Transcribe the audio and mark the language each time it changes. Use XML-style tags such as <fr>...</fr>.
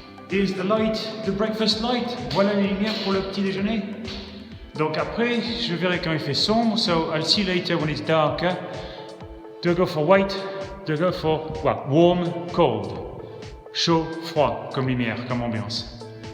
<en>Here's the light, the breakfast light.</en> <fr>Voilà les lumières pour le petit déjeuner. Donc après, je verrai quand il fait sombre.</fr> <en>So I'll see later when it's darker. Do I go for white? Do I go for what? Warm, cold.</en> <fr>Chaud, froid, comme lumière, comme ambiance.</fr>